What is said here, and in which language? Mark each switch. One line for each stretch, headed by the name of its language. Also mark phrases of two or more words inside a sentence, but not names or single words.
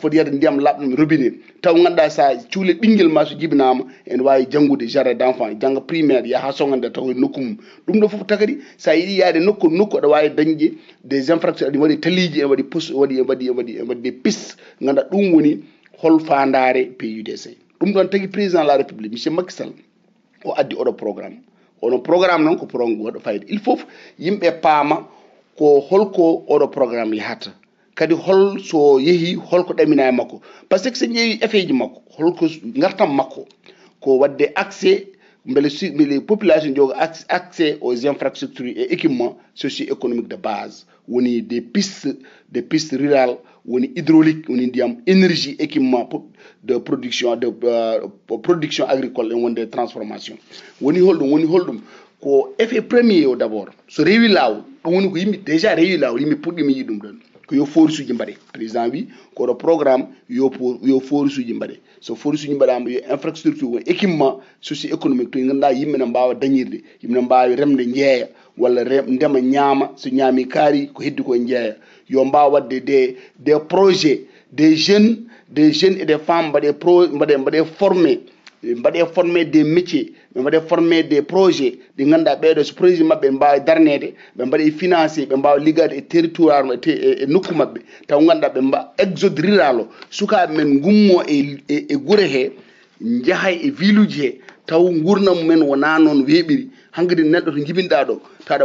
Fula: foti yiyade ndiyam laaɓɗam robinet taw ganduɗa sa cuule ɓinguel ma so jibinama ene wawi janggude
French: jardin d' enfant
Fula: jangga primaire yaha sogande taw e nokku mum ɗum ɗo foof tagadi sa yiiɗi yaade nokku aɗa wawi dañde
French: des infractions
Fula: aɗa waɗi taliji ene waɗi
French: des pistes
Fula: ganduɗa ɗum woni hol fandare PUDC ɗum ɗon tagui
French: président de la république monsieur Macky Sall
Fula: o addi oɗo programme noon ko programme waɗo fayida
French: il faut
Fula: yimɓe paama ko holko oɗo programme yahata kadi hol so yeehi holko ɗamina e makko
French: par ce que
Fula: so ƴeewi effet ji makko holko gartam makko ko wadde accès beele population jogo
French: accès aux infrastructures et équipements socio économique de base
Fula: woni
French: des pistes rurales
Fula: woni hydraulique woni ndiyam
French: énergie équipement de production agricole et
Fula: wonde transformation woni holɗum ko
French: effet premier
Fula: o d'abord so rewi lawol ɗum woni ko yimɓe déjà rewi lawol yimɓe puɗɗimi yi ɗum ɗon ko yo force uji mbaɗe président wi koɗo programme yo force uji mbaɗe so force uji mbaɗama yo infrastructure won
French: équipement socio économique
Fula: to ganduɗa yimɓe ne mbawa dañirde yimɓe ne mbawi remde jeeya walla ndema ñaama so ñaami kaari ko heddi ko jeeya yo mbawa wadde
French: des projets des jeunes et des femmes
Fula: mbaɗe
French: formé des métiers
Fula: ɓe mbaɗe
French: formé des projets
Fula: ɗi ganduɗa ɓeɗo so projet mabɓe ɓe mbawi darnede ɓe mbaɗe financé ɓe mbawa liggade e territoire e nokku mabɓe taw ganduɗa ɓe mba
French: exode rural
Fula: o sukaɓe men gummo e guure he jahay e ville uji he taw gurdam men wona noon weeɓiri hankkadi neɗɗo to jibinɗa ɗo taɗa